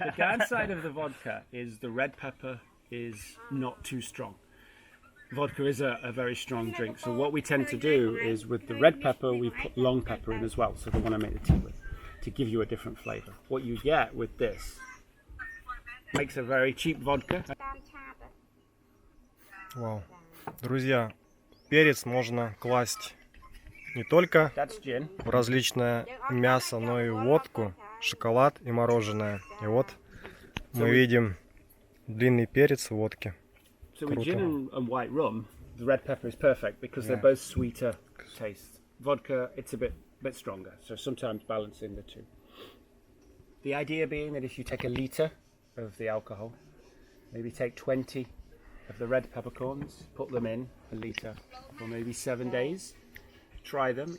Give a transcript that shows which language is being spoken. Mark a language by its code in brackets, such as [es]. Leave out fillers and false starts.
[en] The downside of the vodka is the red pepper is not too strong. Vodka is a very strong drink, so what we tend to do is with the red pepper we put long pepper in as well, so the one I make the tea with, to give you a different flavour. What you get with this makes a very cheap vodka. Вау. [ru] Друзья, перец можно класть не только в различное мясо, но и водку, шоколад и мороженое. И вот мы видим длинный перец в водке. [en] So with gin and white rum, the red pepper is perfect because they're both sweeter tastes. Vodka, it's a bit stronger, so sometimes balancing the two. The idea being that if you take a litre of the alcohol, maybe take 20 of the red peppercorns, put them in a litre for maybe 7 days. Try them.